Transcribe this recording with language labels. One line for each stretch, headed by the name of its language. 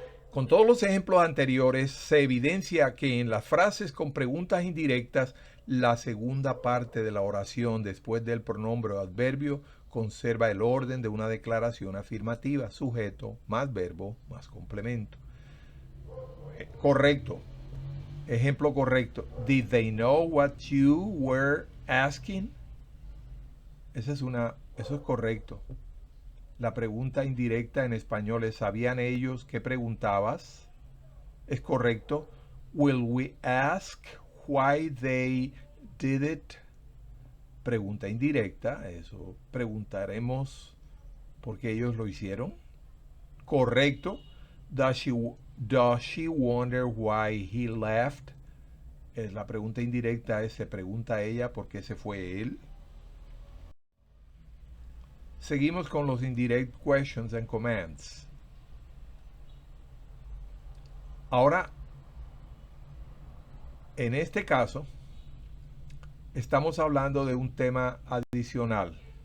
Spanish: Con todos los ejemplos anteriores, se evidencia que en las frases con preguntas indirectas, la segunda parte de la oración después del pronombre o adverbio conserva el orden de una declaración afirmativa, sujeto, más verbo, más complemento. Correcto. Ejemplo correcto.
English: Did they know what you were asking?
Spanish: Eso es correcto. La pregunta indirecta en español es ¿sabían ellos qué preguntabas? Es correcto.
English: Will we ask why they did it?
Spanish: Pregunta indirecta, eso preguntaremos por qué ellos lo hicieron. Correcto.
English: Does she wonder why he left?
Spanish: Es la pregunta indirecta, se pregunta ella por qué se fue él. Seguimos con los
English: indirect questions and commands.
Spanish: Ahora, en este caso, estamos hablando de un tema adicional.